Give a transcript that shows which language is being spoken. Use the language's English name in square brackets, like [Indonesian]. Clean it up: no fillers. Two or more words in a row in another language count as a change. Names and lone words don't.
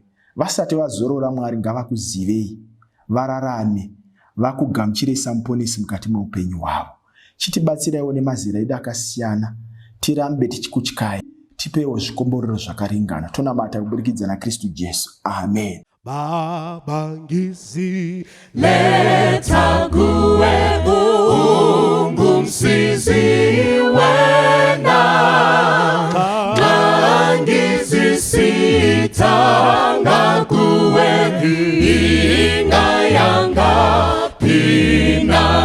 [Shona] Vasati vazorora, Mwari ngavakuzivei, vararame, vakugamuchire samuponesi mukati meupenyu hwavo. Chitibatsiraiwo nemazera edu akasiyana. Tirambe tichikutyai, tipeiwo zvikomborero zvakaringana. Tonamata kuburikidza naKristu Jesu. Amen. [North Ndebele] Baba ngisi Letha kuwe ungumsizi wena, ngangizisitha kuwe ingayanga phina,